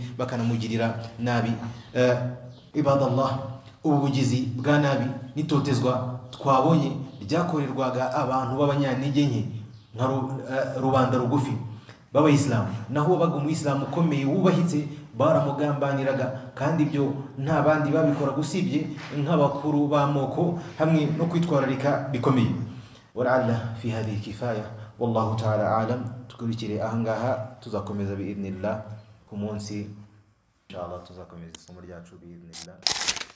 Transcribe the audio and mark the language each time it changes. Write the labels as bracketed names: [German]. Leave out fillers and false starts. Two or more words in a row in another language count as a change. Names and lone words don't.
[Kinyarwanda] bakanamugirira nabi ibadallah ubugizi bwa nabi nitotezwa twabonye ryakorerwaga abantu b'abanyantege nke nka rubanda rugufi b'abayisilamu naho baga umuyisilamu ukomeye wubahitse baramugambaniraga kandi ibyo nta bandi babikora gusibye nk'abakuru b'amoko hamwe no kwitwararika bikomeye [Arabic] ولعل في هذه كفاية والله تعالى أعلم [Kinyarwanda] tukurikire ahangaha tuzakomeza biidhnillah ku munsi inshallah tuzakomeza isomo ryacu biidhnillah